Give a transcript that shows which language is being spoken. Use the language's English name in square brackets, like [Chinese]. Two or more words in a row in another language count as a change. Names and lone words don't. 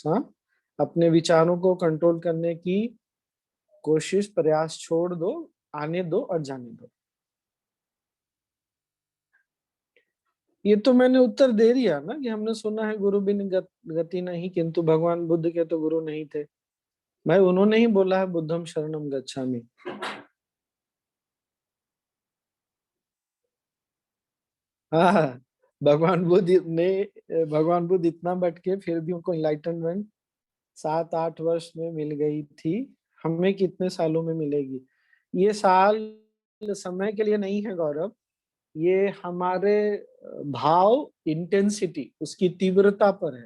[Hindi] हाँ, अपने विचारों को कंट्रोल करने की कोशिश, प्रयास छोड़ दो, आने दो और जाने दो। ये तो मैंने उत्तर दे दिया ना कि हमने सुना है गुरु बिन गति नहीं, किंतु भगवान बुद्ध के तो गुरु नहीं थे भाई। उन्होंने ही बोला है [Pali] बुद्धम शरणम गच्छामि। [Hindi] हाँ, भगवान बुद्ध ने भगवान बुद्ध इतना भटके फिर भी उनको इनलाइटनमेंट 7-8 वर्ष में मिल गई थी, हमें कितने सालों में मिलेगी? ये साल समय के लिए नहीं है गौरव, ये हमारे भाव, इंटेंसिटी, उसकी तीव्रता पर है।